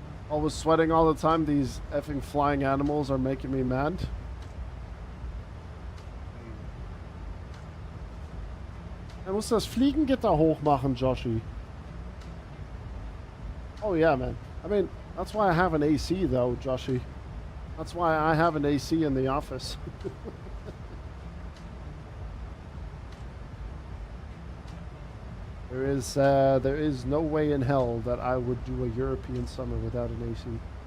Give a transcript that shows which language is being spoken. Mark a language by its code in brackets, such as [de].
[en] Always sweating all the time. These effing flying animals are making me mad. [de] Er muss das Fliegengitter hochmachen, Joshi. [en] Oh yeah, man. I mean, that's why I have an AC though, Joshi. That's why I have an AC in the office. There is no way in hell that I would do a European summer without an AC.